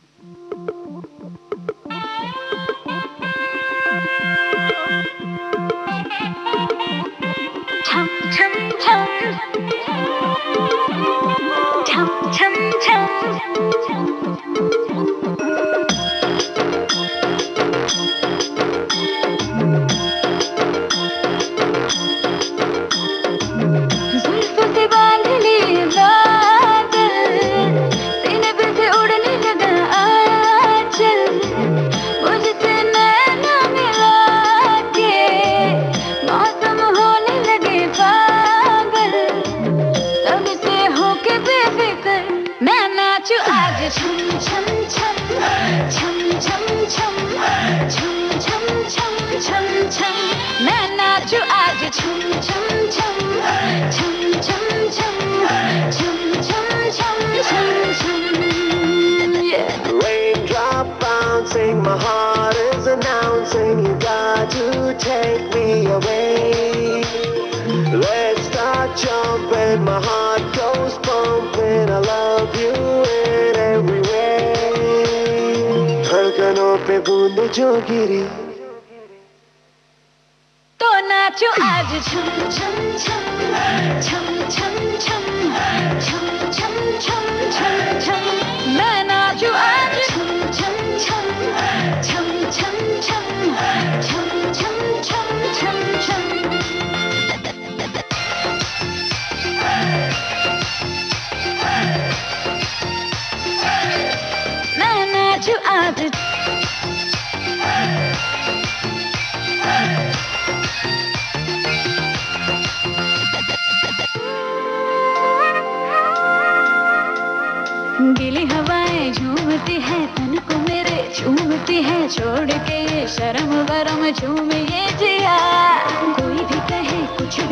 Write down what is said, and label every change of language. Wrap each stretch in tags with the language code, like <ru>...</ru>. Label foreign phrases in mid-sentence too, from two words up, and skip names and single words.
<hi>छम छम छम छम छम जुल्फों से बांध लिए बादल, सीने पे से उड़ने लगा आंचल, मुझसे नैना मिला के मौसम होने लगे पागल, तब से होके बेफिक्र मैं नाचूं आज छम छम छम छम छम छम छम छम छम छम छम, मैं नाचूं आज छम छम छम छम छम छम छम छम छम छम छम।</hi> <en>my heart is announcing you got to take me away. Let's start jumping, my heart goes pumping. I love you in every way.</en> <hi>धड़कनों पे बूंद जो गिरी तो नाचो आज छम छम छम छम छम छम छम छम छम छम छम मैं नाचू आज छम छम छम छम छम छम छम छम छम छम छम मैं नाचू आज गीली हवाएं झूमती है तन को मेरे झूमती है छोड़ के ये शर्म वरम झूम ये जिया कोई भी कहे कुछ भी</hi>